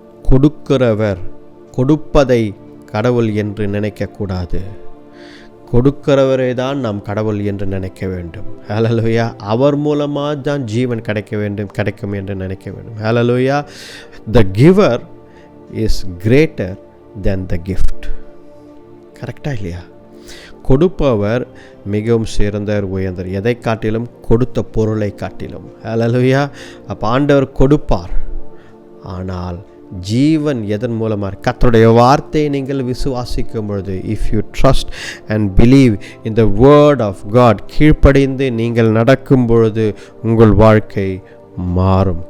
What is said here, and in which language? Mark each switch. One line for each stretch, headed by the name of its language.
Tamil: கொடுக்கிறவர் கொடுப்பதை கடவுள் என்று நினைக்கக்கூடாது. கொடுக்கிறவரே தான் நாம் கடவுள் என்று நினைக்க வேண்டும். ஹல்லேலூயா. அவர் மூலமாக தான் ஜீவன் கிடைக்கும் என்று நினைக்க வேண்டும். ஹல்லேலூயா.
English: The giver is greater than the gift.
Tamil: கரெக்டா இல்லையா? கொடுப்பவர் மிகவும் சிறந்தவர், உயர்ந்தவர், எதை காட்டிலும் கொடுத்த பொருளை காட்டிலும். ஹல்லேலூயா. அப்போ ஆண்டவர் கொடுப்பார். ஆனால் ஜீவன் எதன் மூலமாக? கர்த்தருடைய வார்த்தையை நீங்கள் விசுவாசிக்கும் பொழுது,
English: if you trust and believe in the word of God,
Tamil: கீழ்ப்படிந்து நீங்கள் நடக்கும் பொழுது உங்கள் வாழ்க்கை மாறும்.